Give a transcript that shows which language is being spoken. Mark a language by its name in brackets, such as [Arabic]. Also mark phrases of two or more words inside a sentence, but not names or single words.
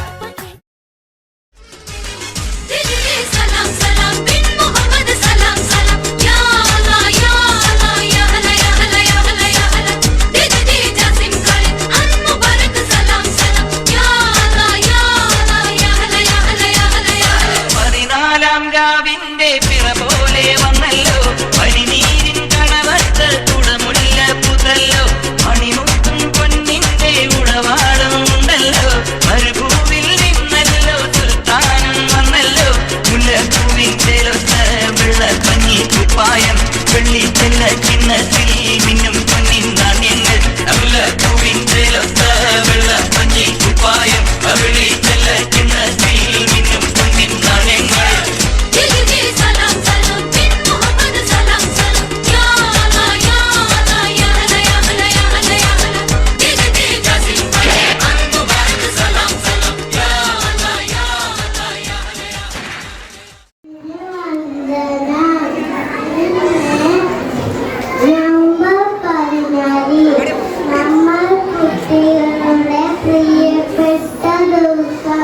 [Arabic] سلام سلام بن محمد سلام سلام يا الله يا الله يا هلا يا هلا يا هلا يا هلا دي جاسم خالد عن مبارك سلام سلام يا الله يا الله يا هلا يا هلا يا هلا يا هلا [Malayalam] പതിനാലാം രാവിന്റെ പിറ പോലെ വന്നല്ലോ പനിനീരിൻ കണവത്ത് കുടമുല്ല പുതല്ലോ മണിമുത്തും പൊന്നിന്റെ ഉടവാടും ഉണ്ടല്ലോ മരുഭൂവിൽ നിന്നല്ലോ സുൽത്താനം വന്നല്ലോ മുല്ലപ്പൂവിന്റെ ലൊത്ത വെള്ളപ്പഞ്ഞി കുപ്പായം വെള്ളി ചെല്ല ചിന്നത്തിൽ മിന്നും പൊന്നിൻ നാണ്യങ്ങൾ മുല്ലപ്പൂവിന്റെ ലൊത്ത വെള്ളപ്പഞ്ഞി കുപ്പായം വെള്ളി ചെല്ല ചിന്നത്തിൽ മിന്നും പൊന്നിൻ നാണ്യങ്ങൾ [Arabic] سلام سلام بن محمد سلام سلام يا الله يا الله يا هلا يا هلا يا هلا يا هلا دي جاسم خالد عن مبارك سلام سلام يا الله يا الله يا هلا يا [Malayalam] നവംബർ 14 നമ്മൾ കുട്ടികളുടെ പ്രിയപ്പെട്ട ദിവസം